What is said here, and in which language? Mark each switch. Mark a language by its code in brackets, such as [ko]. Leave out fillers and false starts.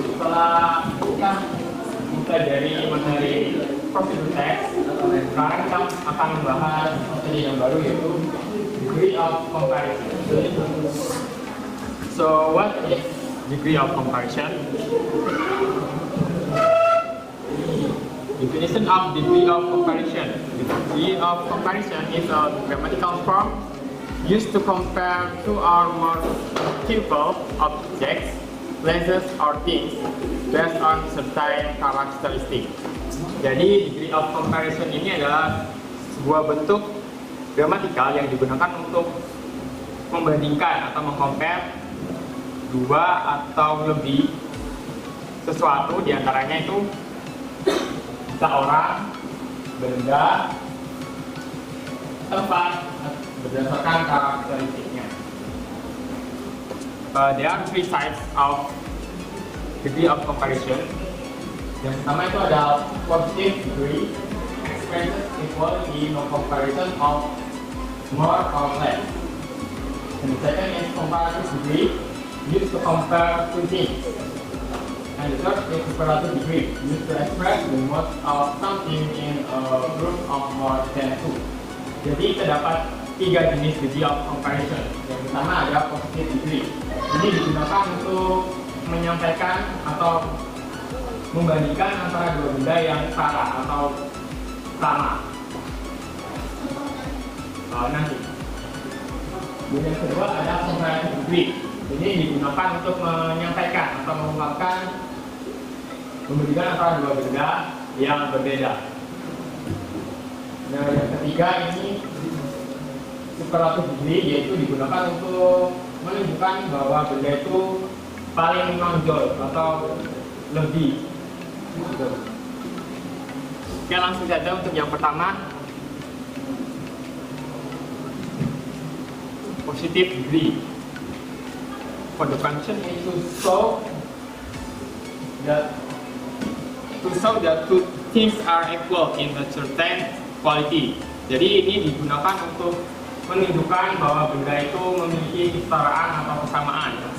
[id] dari materi prosedur teks, sekarang kita akan membahas materi yang baru yaitu degree of comparison. [en] So what is degree of comparison? Definition of degree of comparison. Degree of comparison is a grammatical form used to compare two or more people, objects, places, or things based on certain characteristic. [id] Jadi degree of comparison ini adalah sebuah bentuk gramatikal yang digunakan untuk membandingkan atau mengcompare dua atau lebih sesuatu, diantaranya itu bisa orang, benda, tempat berdasarkan karakteristiknya. [en] There are three types of degree of comparison. [id] Yang pertama itu ada [en] positive degree, expresses equality, no comparison of more or less. And the second is comparative degree, used to compare two things. And the third is superlative degree, used to express the most of something in a group of more than two. [id] Jadi terdapat tiga jenis degree of comparison. Yang pertama adalah positive degree. Ini digunakan untuk menyampaikan atau membandingkan antara dua benda yang setara atau sama. Nanti. Yang kedua adalah comparative degree. Ini digunakan untuk menyampaikan atau mengungkapkan membandingkan antara dua benda yang berbeda. Nah, yang ketiga ini superlative degree, yaitu digunakan untuk menunjukkan bahwa benda itu paling menonjol atau lebih. Oke, langsung saja untuk yang pertama, positive degree. [en] For the function is to show that two things are equal in a certain quality. [id] Jadi ini digunakan untuk menunjukkan bahwa benda itu memiliki kesetaraan atau kesamaan.